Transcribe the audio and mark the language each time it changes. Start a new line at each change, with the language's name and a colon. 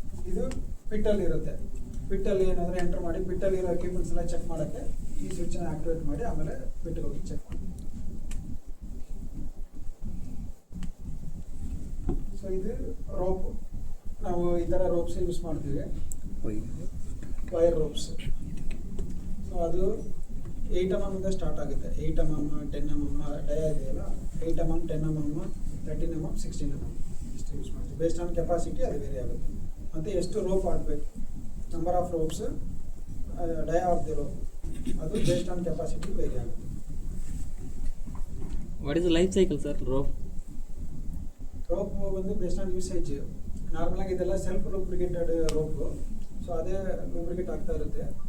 Kannada: ಇದು ಪಿಟ್ಟಲ್ಲಿ ಇರುತ್ತೆ. ಪಿಟ್ಟಲ್ಲಿ ಏನಾದರೂ ಎಂಟರ್ ಮಾಡಿ ಪಿಟ್ಟಲ್ಲಿ ಇರೋ ಎಕ್ವಿಪ್ಮೆಂಟ್ಸ್ ಎಲ್ಲ ಚೆಕ್ ಮಾಡೋಕ್ಕೆ ಈ ಸ್ವಿಚ್ನ ಆಕ್ಟಿವೇಟ್ ಮಾಡಿ ಆಮೇಲೆ ಪಿಟ್ಟಿಗೆ ಹೋಗಿ ಚೆಕ್ ಮಾಡಿ. ಸೊ ಇದು ರೋಪ್. ನಾವು ಈ ಥರ ರೋಪ್ಸ್ ಯೂಸ್ ಮಾಡ್ತೀವಿ, ವೈರ್ ರೋಪ್ಸ್. ಸೊ ಅದು 8 mm ಇಂದ ಸ್ಟಾರ್ಟ್ ಆಗುತ್ತೆ. 8 mm, 10 mm ಡಯ ಇದೆಯಲ್ಲ, 8 mm, 10 mm, 13 mm, 16 mm ಇಷ್ಟು ಯೂಸ್ ಮಾಡ್ತೀವಿ.
English: based on capacity
Kannada: ಅದು ವೇರಿ ಆಗುತ್ತೆ. ಮತ್ತು ಎಷ್ಟು ರೋಪ್ ಆಗಬೇಕು,
English: number of ropes, dia of the rope,
Kannada: ಅದು ಬೇಸ್ಡ್ ಆನ್ ಕೆಪಾಸಿಟಿ ವೇರಿ ಆಗುತ್ತೆ.
English: What is the life cycle sir rope?
Kannada: Rope ಬಂದು
English: Based on usage.
Kannada: ನಾರ್ಮಲಾಗಿ ಇದೆಲ್ಲ ಸೆಲ್ಫ್ ಲೂಬ್ರಿಕೇಟೆಡ್ ರೋಪು. ಸೊ ಅದೇ ಲೂಬ್ರಿಕೇಟ್ ಆಗ್ತಾ ಇರುತ್ತೆ.